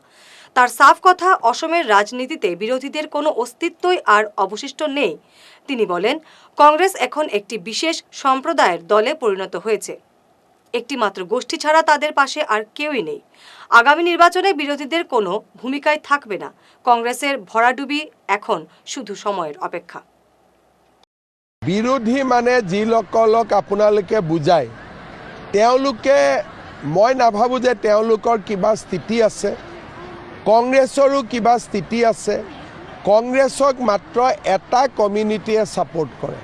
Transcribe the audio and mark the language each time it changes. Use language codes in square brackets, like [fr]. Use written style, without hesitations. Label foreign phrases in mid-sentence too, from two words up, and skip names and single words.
[bn] তার সাফ কথা, অসমের রাজনীতিতে বিরোধীদের কোনো অস্তিত্বই আর অবশিষ্ট নেই। তিনি বলেন, কংগ্রেস এখন একটি বিশেষ সম্প্রদায়ের দলে পরিণত হয়েছে। একটি মাত্র গোষ্ঠী ছাড়া তাদের পাশে আর কেউই নেই। আগামী নির্বাচনে বিরোধীদের কোনো ভূমিকায় থাকবে না। কংগ্রেসের ভরাডুবি এখন শুধু সময়ের অপেক্ষা। [as] বিৰোধী মানে যিসকলক আপোনালোকে বুজায়, তেওঁলোকে মই নাভাবোঁ যে তেওঁলোকৰ কিবা স্থিতি আছে, কংগ্ৰেছৰো কিবা স্থিতি আছে। কংগ্ৰেছক মাত্ৰ এটা কমিউনিটিয়ে ছাপোৰ্ট কৰে।